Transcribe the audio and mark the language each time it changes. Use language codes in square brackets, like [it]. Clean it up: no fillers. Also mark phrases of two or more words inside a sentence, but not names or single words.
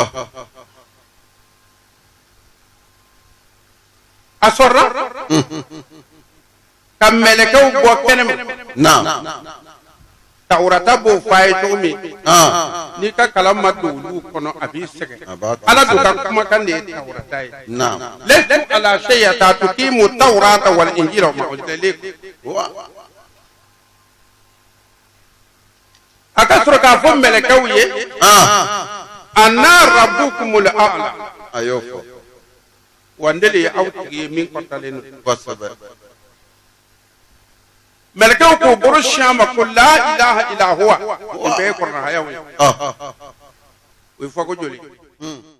[bm] a sɔrɔla ka mɛlɛkɛw bɔ kɛnɛ ma tawurata b'o fɔ a ye cogo min n'i ka kalan ma don olu kɔnɔ a b'i sɛgɛn ala dun ka kumakan de ye tawurata ye [ar] لستم على شيء تقيموا التوراة والإنجيل وما أنزل إليكم [bm] a ka sɔrɔ k'a fɔ mɛlɛkɛw ye [ar] أنا ربكم الأعلى [bm] a y'o fɔ wa ne de ye aw tigi ye min kɔrɔtalen don kosɛbɛ mɛlɛkɛw k'o bolo siɲɛ ma ko [ar] لا إله إلا هو [bm] nin bɛɛ ye kɔrɔnahayaw ye o ye fɔ ko joli